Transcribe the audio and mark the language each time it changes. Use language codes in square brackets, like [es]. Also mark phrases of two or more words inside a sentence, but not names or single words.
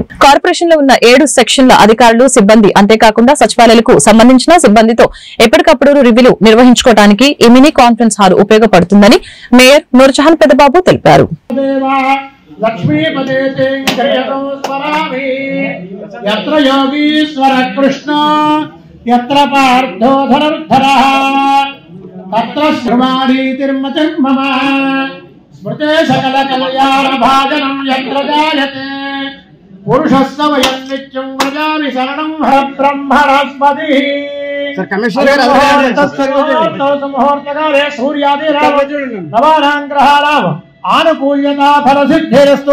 [te] కార్పొరేషన్ లో ఉన్న 7 సెక్షన్ల అధికారులు, సిబ్బంది, అంతేకాకుండా సచివాలయాలకు సంబంధించిన సిబ్బందితో ఎప్పటికప్పుడు రివ్యూలు నిర్వహించుకోవడానికి ఈ మినీ కాన్ఫరెన్స్ హాల్ ఉపయోగపడుతుందని మేయర్ నూర్జహాన్ పెద్దబాబు తెలిపారు. [sa] లక్ష్మీపదే స్మరామి యత్ర యోగీశ్వర కృష్ణ యత్ర పార్థో ధనుర్ధరః తత్ర శ్రవాణీతిర్మతిర్మమ స్మృతే సకల కళ్యాణ భాజనం యత్ర జాయతే పురుషస్య వయం నిత్యం వ్రజామి శరణం హర బ్రహ్మణస్పతి. ముహూర్తకాలే సూర్యాది నవానాం గ్రహాణాం ఆనుకూల్యతా ఫల సిద్ధిరస్తు.